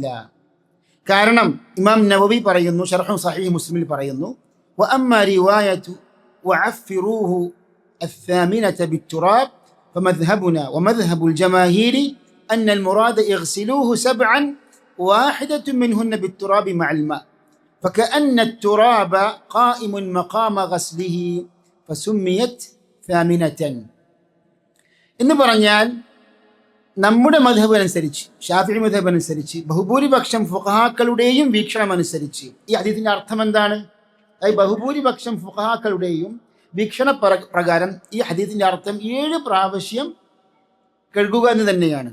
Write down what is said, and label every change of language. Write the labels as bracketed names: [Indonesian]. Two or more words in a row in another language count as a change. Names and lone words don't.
[Malayalam] കാരണം ഇമാം നവവി പറയുന്നു, ശർഹു സഹീഹ് മുസ്ലിമിൽ പറയുന്നു, [Arabic] وأما رواية وعفروه الثامنة بالتراب فمذهبنا ومذهب الجماهير أن المراد اغسلوه سبعا واحدة منهن بالتراب مع الماء فكأن التراب قائم مقام غسله فسميت ثامنة. [Malayalam] എന്ന് പറഞ്ഞാൽ നമ്മുടെ മദ്ഹബ് അനുസരിച്ച്, ഷാഫിഈ മദ്ഹബ് അനുസരിച്ച്, ബഹുഭൂരിപക്ഷം ഫുഖഹാക്കളുടെയും വീക്ഷണം അനുസരിച്ച് ഈ ഹദീസിന്റെ അർത്ഥം എന്താണ്? അതായത് ബഹുഭൂരിപക്ഷം ഫുഖഹാക്കളുടെയും വീക്ഷണ പ്രകാരം ഈ ഹദീസിന്റെ അർത്ഥം 7 പ്രാവശ്യം കഴുകുക എന്ന് തന്നെയാണ്.